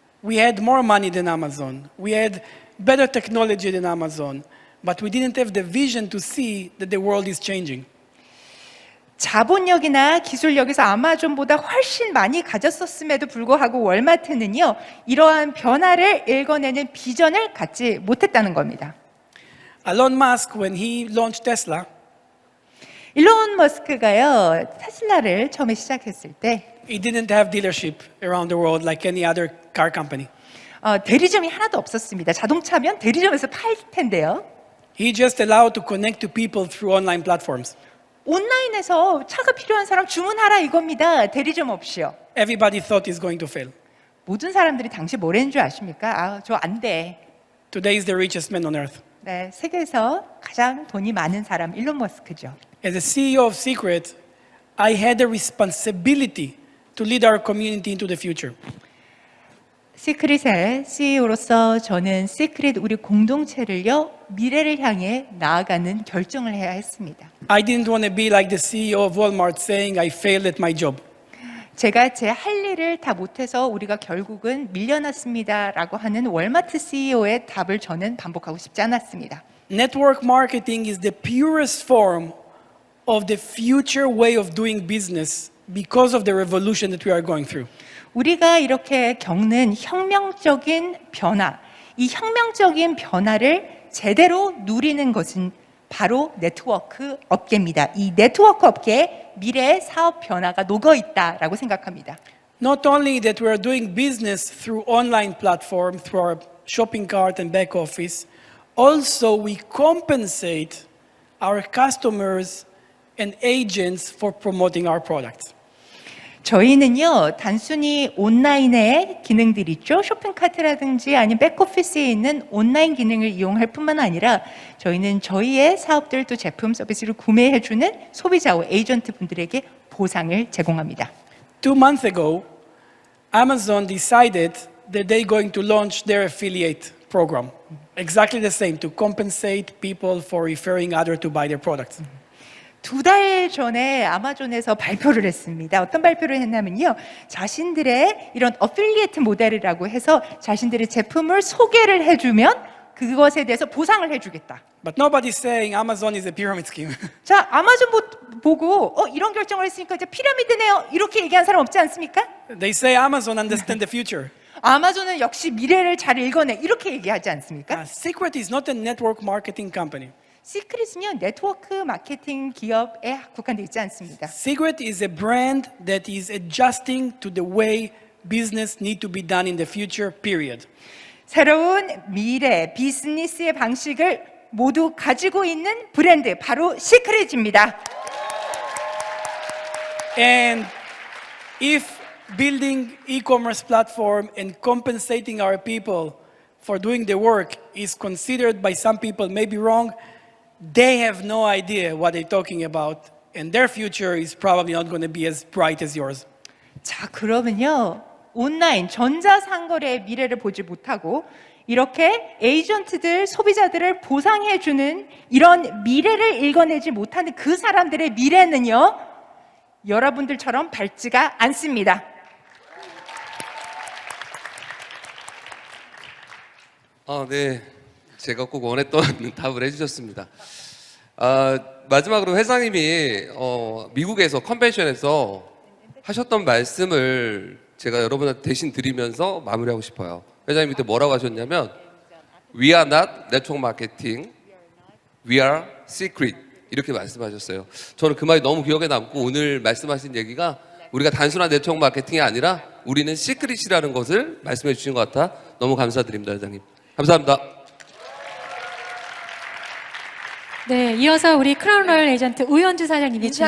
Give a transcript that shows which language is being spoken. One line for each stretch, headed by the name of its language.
English: We had more money than Amazon. We had better technology than Amazon, but we didn't have the vision to see that the world is changing.
Korean: 자본력이나 기술력에서 아마존보다 훨씬 많이 가졌었음에도 불구하고 월마트는요, 이러한 변화를 읽어내는 비전을 갖지 못했다는 겁니다.
English: Elon Musk, when he launched Tesla,
Korean: 일론 머스크가요, 테슬라를 처음에 시작했을 때
English: he didn't have dealership around the world like any other car company.
Korean: 대리점이 하나도 없었습니다. 자동차면 대리점에서 팔 텐데요.
English: He just allowed to connect to people through online platforms.
Korean: 온라인에서 차가 필요한 사람 주문하라 이겁니다. 대리점 없이요.
English: Everybody thought he's going to fail.
Korean: 모든 사람들이 당시 뭐라는 줄 아십니까? 저 안 돼.
English: Today is the richest man on earth.
Korean: 네, 세계에서 가장 돈이 많은 사람 일론 머스크죠.
English: As a CEO of Secret, I had a responsibility to lead our community into the future.
Korean: 시크릿의 CEO로서 저는 시크릿 우리 공동체를요, 미래를 향해 나아가는 결정을 해야 했습니다.
English: I didn't want to be like the CEO of Walmart saying I failed at my job.
Korean: 제가 제 할 일을 다 못해서 우리가 결국은 밀려났습니다라고 하는 월마트 CEO의 답을 저는 반복하고 싶지 않았습니다.
English: Network marketing is the purest form of the future way of doing business because of the revolution that we are going through.
Korean: 우리가 이렇게 겪는 혁명적인 변화, 이 혁명적인 변화를 제대로 누리는 것은 바로 네트워크 업계입니다. 이 네트워크 업계에 미래의 사업 변화가 녹아 있다라고 생각합니다.
English: Not only that we are doing business through online platform, through our shopping cart and back office, also we compensate our customers and agents for promoting our products.
Korean: 저희는요, 단순히 온라인의 기능들 있죠. 쇼핑카트라든지 아니면 백오피스에 있는 온라인 기능을 이용할 뿐만 아니라 저희는 저희의 사업들 또 제품 서비스를 구매해주는 소비자와 에이전트 분들에게 보상을 제공합니다.
English: 2 months ago, Amazon decided that they're going to launch their affiliate program. Exactly the same, to compensate people for referring others to buy their products.
Korean: 2달 전에 아마존에서 발표를 했습니다. 어떤 발표를 했냐면요, 자신들의 이런 어필리에이트 모델이라고 해서 자신들의 제품을 소개를 해주면 그것에 대해서 보상을 해주겠다.
English: But nobody's saying Amazon is a pyramid scheme.
Korean: 자, 아마존 보고 이런 결정을 했으니까 이제 피라미드네요. 이렇게 얘기한 사람 없지 않습니까?
English: They say Amazon understands the future.
Korean: 아마존은 역시 미래를 잘 읽어내. 이렇게 얘기하지 않습니까?
English: Secret is not a network marketing company.
Korean: 시크릿은요, 네트워크 마케팅 기업에 국한되어 있지 않습니다.
English: Secret is a brand that is adjusting to the way business need to be done in the future, period.
Korean: 새로운 미래 비즈니스의 방식을 모두 가지고 있는 브랜드, 바로 시크릿입니다.
English: And if building e-commerce platform and compensating our people for doing the work is considered by some people maybe wrong, they have no idea what they're talking about, and their future is probably not going to be as bright as yours.
Korean: 자, 그러면요, 온라인 전자상거래의 미래를 보지 못하고 이렇게 에이전트들, 소비자들을 보상해주는 이런 미래를 읽어내지 못하는 그 사람들의 미래는요, 여러분들처럼 밝지가 않습니다. 네. 제가 꼭 원했던 답을 해주셨습니다. 마지막으로 회장님이 미국에서 컨벤션에서 하셨던 말씀을 제가 여러분한테 대신 드리면서 마무리하고 싶어요. 회장님 그때 뭐라고 하셨냐면
English: We are not network marketing, we are secret
Korean: 이렇게 말씀하셨어요. 저는 그 말이 너무 기억에 남고 오늘 말씀하신 얘기가 우리가 단순한 네트워크 마케팅이 아니라 우리는 시크릿이라는 것을 말씀해 주신 것 같아 너무 감사드립니다, 회장님. 감사합니다. 네, 이어서 우리 크라운 로열 에이전트 우현주 사장님이 질문.